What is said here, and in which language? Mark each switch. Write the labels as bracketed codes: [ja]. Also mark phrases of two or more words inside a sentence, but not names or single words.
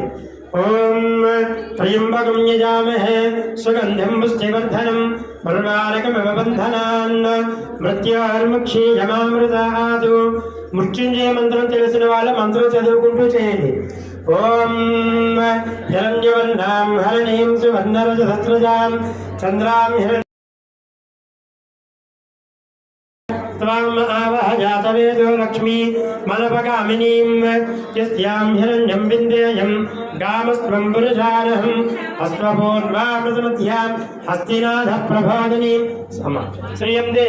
[sa] ఓం త్రయంబకం యజామహే సుగంధిం పుష్టివర్ధనం ఉర్వారకమివ బంధనాన్ మృత్యోర్ముక్షీయమామృతాత్. [te] మృత్యుంజయ మంత్రం తెలిసిన వాళ్ళ మంత్రం చదువుకుంటూ చేయండి. [sa] ఓం హిరణ్యవర్ణాం హరణీం సువర్ణరజసత్రజాం చంద్రాం హిరణ్య त्वाम् आवह जातवेदो लक्ष्मी मनपगामिनीं यस्यां हिरण्यं विन्देयं गामस्त्वं पुरुषानहम् अश्वपूर्वामृतमध्यां हस्तिनाथः प्रबोधिनीं श्रियं